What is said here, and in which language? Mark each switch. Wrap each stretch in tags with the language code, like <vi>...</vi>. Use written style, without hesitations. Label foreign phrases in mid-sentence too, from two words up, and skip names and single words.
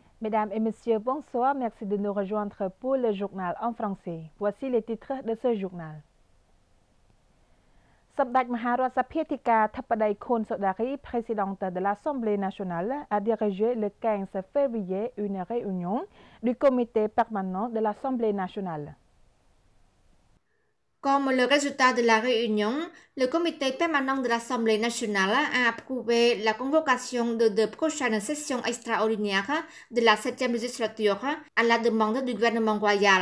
<fr>Mesdames et messieurs, bonsoir. Merci de nous rejoindre pour le journal en français. Voici les titres de ce journal. សម្ដេចមហារដ្ឋសភាធិការធិបតីខុនសូដារី présidente de l'Assemblée nationale, a dirigé le 15 février une réunion du comité permanent de l'Assemblée nationale. Comme le résultat de la réunion, le comité permanent de l'Assemblée nationale a approuvé la convocation de deux prochaines sessions extraordinaires de la 7e législature à la demande du gouvernement royal.</fr>